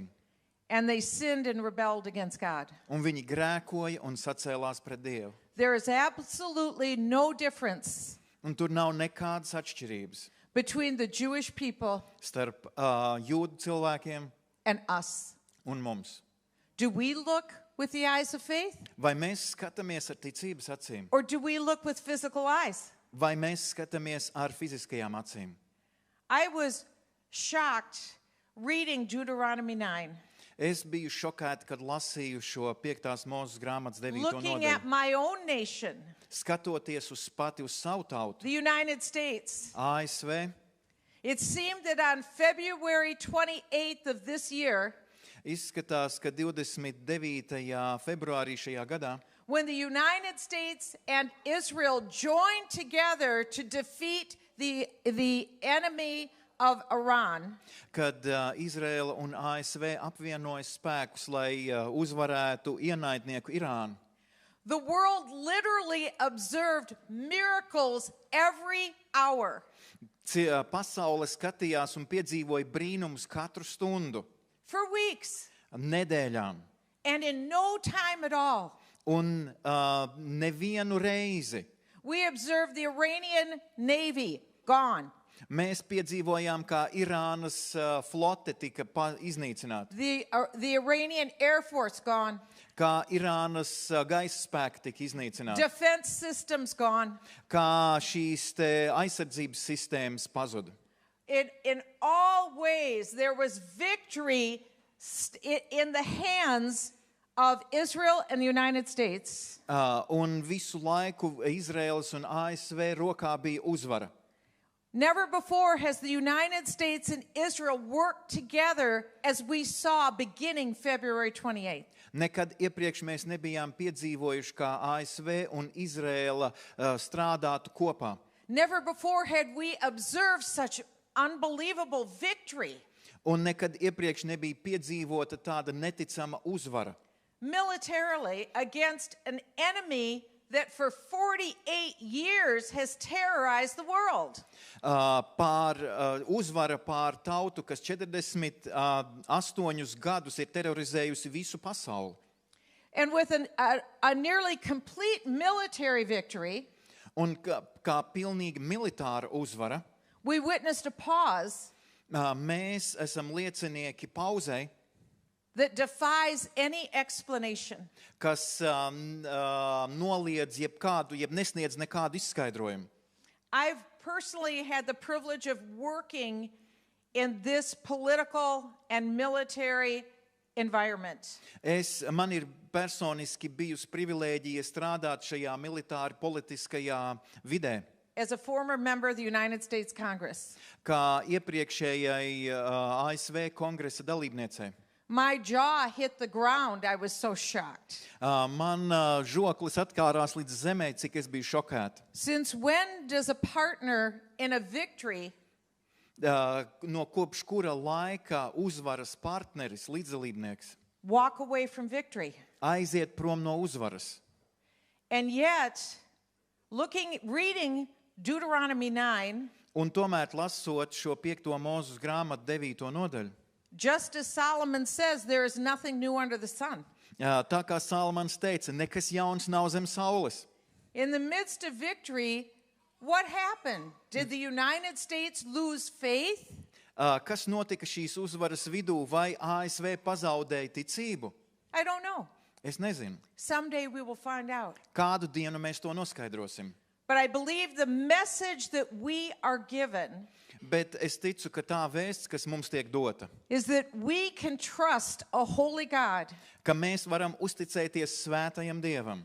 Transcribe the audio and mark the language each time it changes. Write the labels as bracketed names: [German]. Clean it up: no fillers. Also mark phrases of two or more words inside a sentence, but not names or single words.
[English] And they sinned and rebelled against God. [Latvian] Un viņi grēkoja un sacēlās pret Dievu. [English] There is absolutely no difference [Latvian] Un tur nav nekādas atšķirības [English] between the Jewish people [Latvian] starp jūdu cilvēkiem [English] and us. [Latvian] un mums. [English] Do we look with the eyes of faith? [Latvian] Vai mēs skatāmies ar ticības acīm, [English] Or do we look with physical eyes? [Latvian] vai mēs skatāmies ar fiziskajām acīm? [English] I was shocked reading Deuteronomy 9, [Latvian] Es biju šokēta, kad lasīju šo 5. Mūzes grāmatas 9. [English] looking at [Latvian] nodaļu. [English] my own nation, [Latvian] Skatoties uz savu tautu, [English] the United States. [Latvian] ASV, [English] It seemed that on February 28th of this year, [Latvian] izskatās, ka 29. februārī šajā gadā, [English] when the United States and Israel joined together to defeat the enemy of Iran, [Latvian] kad Izraela un ASV apvienoja spēkus, lai uzvarētu ienaidnieku Irānu. [English] the world literally observed miracles every hour. [Latvian] Pasaule skatījās un piedzīvoja brīnumus katru stundu, [English] For weeks, [Latvian] nedēļām. [English] and in no time at all, [Latvian] Un nevienu reizi [English] we observed the Iranian Navy gone, [Latvian] mēs piedzīvojām, kā Irānas flote tika iznīcināta, [English] the Iranian Air Force gone, [Latvian] kā Irānas gaisa spēki tika iznīcināti, [English] defense systems gone. [Latvian] kā šīs te aizsardzības sistēmas pazuda. [English] In all ways, there was victory in the hands of Israel and the United States. [Latvian] Un visu laiku Izraēlas un ASV rokā bija uzvara. [English] Never before has the United States and Israel worked together as we saw beginning February 28th. [Latvian] Nekad iepriekš mēs nebijām piedzīvojuši, kā ASV un Izraēla strādātu kopā. [English] Never before had we observed such unbelievable victory [Latvian] Un nekad iepriekš nebija piedzīvota tāda neticama uzvara. [English] militarily against an enemy that for 48 years has terrorized the world. [Latvian] Uzvara pār tautu, kas 48 gadus ir terorizējusi visu pasauli. [English] And with a nearly complete military victory, [Latvian] Un kā pilnīgi militāra uzvara, [English] we witnessed a pause [Latvian] mēs esam liecinieki pauzei, [English] that defies any explanation. [Latvian] kas noliedz jeb nesniedz nekādu izskaidrojumu. [English] I've personally had the privilege of working in this political and military environment. [Latvian] Man ir personiski bijusi privilēģija strādāt šajā militāri politiskajā vidē, [English] As a former member of the United States Congress, [Latvian] kā iepriekšējai ASV kongresa dalībniecei. [English] my jaw hit the ground. I was so shocked. [Latvian] Man žoklis atkārās līdz zemē, cik es biju šokēta. [English] Since when does a partner in a victory [Latvian] No kopš kura laika uzvaras partneris, līdzdalībnieks, [English] walk away from victory? [Latvian] aiziet prom no uzvaras? [English] And yet, reading Deuteronomy 9, [Latvian] Un tomēr lasot šo 5. Mūzes grāmatu 9. nodaļu, [English] just as Solomon says, there is nothing new under the sun. [Latvian] tā kā Salamans teica, nekas jauns nav zem saules. [English] In the midst of victory, what happened? Did the United States lose faith? [Latvian] Kas notika šīs uzvaras vidū, vai ASV pazaudēja ticību? [English] I don't know. [Latvian] Es nezinu. [English] Someday we will find out. [Latvian] Kādu dienu mēs to noskaidrosim? [English] But I believe the message that we are given [Latvian] Bet es ticu, ka tā vēsts, kas mums tiek dota, [English] is that we can trust a holy God, [Latvian] ka mēs varam uzticēties svētajam Dievam,